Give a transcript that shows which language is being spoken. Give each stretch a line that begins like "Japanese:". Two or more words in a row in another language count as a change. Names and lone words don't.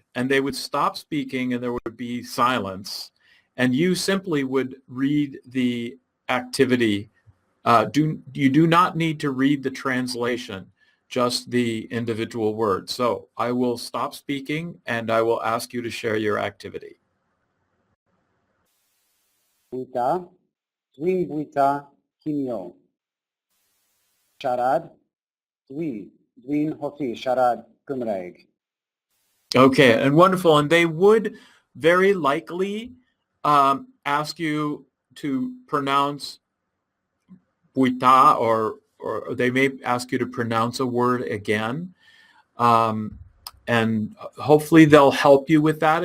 English: And they would stop speaking and there would be silence. And you simply would read the activity. You do not need to read the translation, just the individual word. So I will stop speaking and I will ask you to share your activity.
Welsh: Buita, dwi'n buita cinio. Siarad, dwi'n hoffi siarad Cymraeg.
English: Okay, and wonderful. And they would very likely ask you to pronounce buita, or they may ask you to pronounce a word again. And hopefully they'll help you with that.